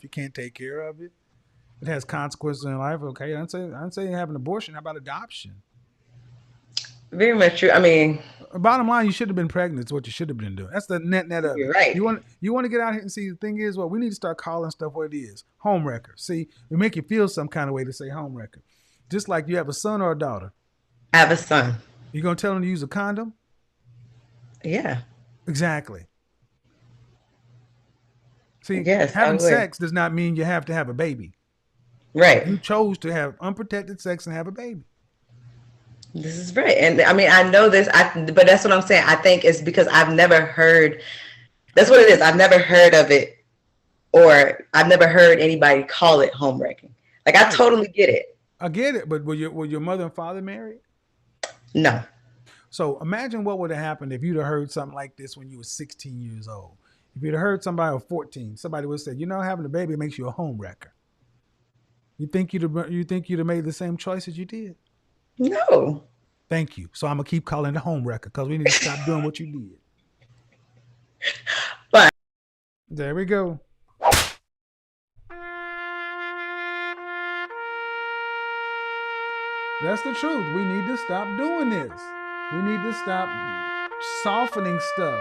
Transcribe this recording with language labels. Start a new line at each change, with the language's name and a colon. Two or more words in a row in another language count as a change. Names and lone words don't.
English: You can't take care of it. It has consequences in life. Okay, I'm saying have an abortion. How about adoption? Very much true. I mean, Bottom line, you should have been pregnant. It's what you should have been doing. That's the net of you're it. right. You want to get out here and see. The thing is, well, we need to start calling stuff what it is. ʻhōm‌rekər. See, we make you feel some kind of way to say ʻhōm‌rekər. Just like you have a son or a daughter. I have a son. You gonna tell him to use a condom? Yeah. Exactly. See, Yes, I having would. sex does not mean you have to have a baby. Right. You chose to have unprotected sex and have a baby. This is right. And I mean, I know this, but that's what I'm saying. I think it's because I've never heard, that's what it is. I've never heard of it, or I've never heard anybody call it ʻhōm‌rekər. Like, I totally get it. I get it, but were your mother and father married? No. So imagine what would have happened if you'd have heard something like this when you were 16 years old. If you'd have heard somebody or 14, somebody would have said, having a baby makes you a ʻhōm‌rekər. You think you'd have made the same choice as you did? No. Thank you. So I'm gonna keep calling it ʻhōm‌rekər because we need to stop doing what you did. But there we go. That's the truth. We need to stop doing this. We need to stop softening stuff.